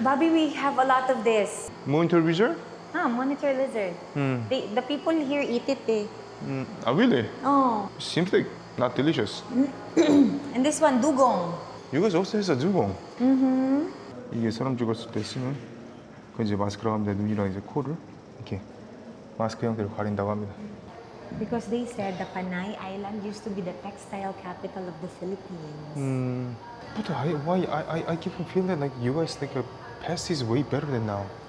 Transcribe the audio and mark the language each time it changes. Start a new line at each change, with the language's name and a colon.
English: Bobby, we have a lot of this. Monitor Wizard? Monitor lizard. The people here eat it eh. Really? Oh. Seems like not delicious. And this one, dugong. You guys also has a dugong.
Korean: 이게 사람 죽었을 때 쓰면 그 이제 마스크라고 합니다. 눈이랑 이제 코를 이렇게 마스크 형태로 가린다고 합니다.
English: Because they said the Panay Island used to be the textile capital of the Philippines. But I keep on feeling like you guys think past is way better than now.